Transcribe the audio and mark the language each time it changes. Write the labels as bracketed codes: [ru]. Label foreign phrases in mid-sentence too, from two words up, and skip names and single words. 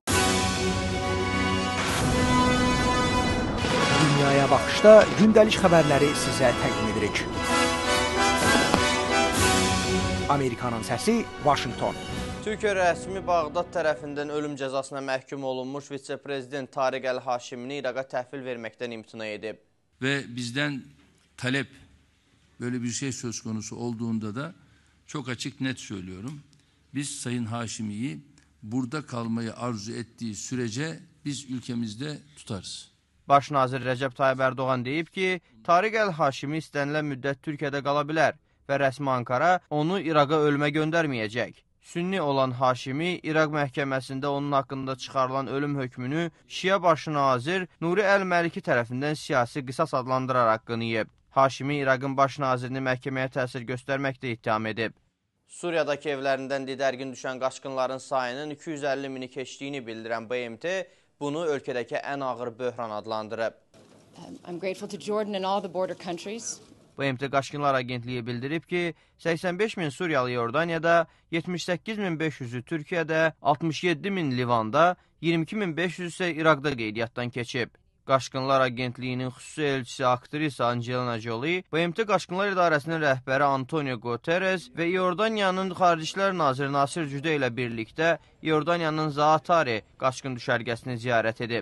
[az] Dünyaya Baxışda gündəlik xəbərləri sizə təqdim edirik. Amerikanın səsi, Vaşinqton. Türkiyə rəsmi Bağdad tərəfindən ölüm cəzasına məhkum olunmuş vitse-prezident Tariq Əl-Haşimini İraqa təhvil verməkdən imtina edib. [tr] Ve bizden talep böyle bir şey söz konusu olduğunda da çok açık net söylüyorum. Biz Sayın Haşimi'yi burada kalmayı arzu ettiği sürece biz ülkemizde tutarız. [az] Baş nazir Rəcəb Tayyib Ərdoğan deyib ki, Tariq Əl-Haşimi istənilən müddət Türkiyədə qala bilər və rəsmi Ankara onu İraqa ölmə göndərməyəcək. Sünni olan Haşimi, İraq məhkəməsində onun haqqında çıxarılan ölüm hökmünü Şiə başı nazir Nuri Əl-Məliki tərəfindən siyasi qisas adlandıraraq qınayıb. Haşimi İraqın baş nazirini məhkəməyə təsir göstərməkdə ittiham edib. Suriyadakı evlərindən didərgin düşən qaçqınların sayının 250 mini keçdiyini bildirən BMT bunu ölkədəki ən ağır böhran adlandırıb. [en] I'm grateful to Jordan and all the border countries. [az] BMT Qaçqınlar Agentliyi bildirib ki, 85 min Suriyalı Yordaniyada, 78.500-ü Türkiyədə, 67.000 Livanda, 22.500 isə İraqda qeydiyyatdan keçib. Qaçqınlar Agentliyinin xüsusi elçisi aktrisa Angelina Jolie, BMT Qaçqınlar İdarəsinin rəhbəri Antonio Guterres və İordaniyanın Xarici İşlər naziri Nasir Cüdə ilə birlikdə İordaniyanın Zaatari qaçqın düşərgəsini ziyarət edib.